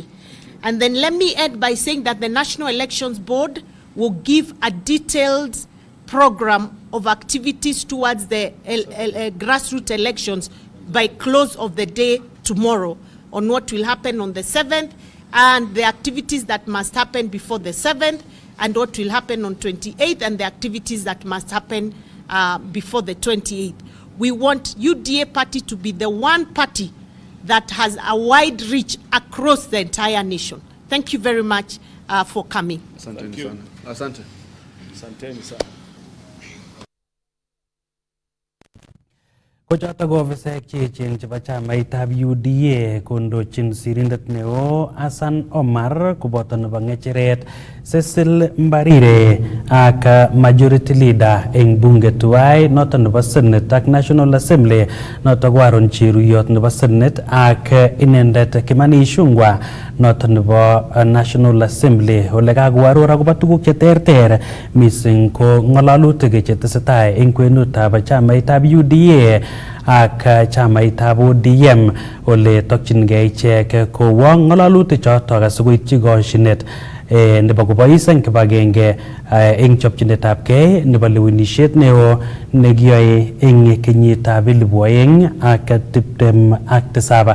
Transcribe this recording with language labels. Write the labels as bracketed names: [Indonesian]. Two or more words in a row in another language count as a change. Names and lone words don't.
[English] And then let me end by saying that the National Elections Board will give a detailed program of activities towards the grassroots elections by close of the day tomorrow on what will happen on the 7th and the activities that must happen before the 7th and what will happen on 28th and the activities that must happen before the 28th. We want UDA party to be the one party that has a wide reach across the entire nation. Thank you very much for coming. Thank you. [Swahili] Asante. Asanteni sana. [Kalenjin] Kochoto ko ofisek cheechen chebo chamaitab UDA kondochin sirindet neo Hassan Omar koboto nebo ng'echeret Cecil Mbarire ak [English] majority leader [Kalenjin] eng bunge tuwai noto nebo Senate ak National Assembly noto ko Aaron Cheruyot nebo Senate ak inendet Kimani Ichung'wah noto nebo National Assembly ole kakoaror akobo tuguk cheterter mising ko ng'alalutik chetesetai eng kwenutab chamaitab UDA ak chamaitab ODM ole tokchingei ichek kowo ng'alalutik chotok asikoityi koshinet nebo kobois eng kibagenge eng chopchinetab gei nebo lewenishet neo nekiyoe eng kenyitab 2027.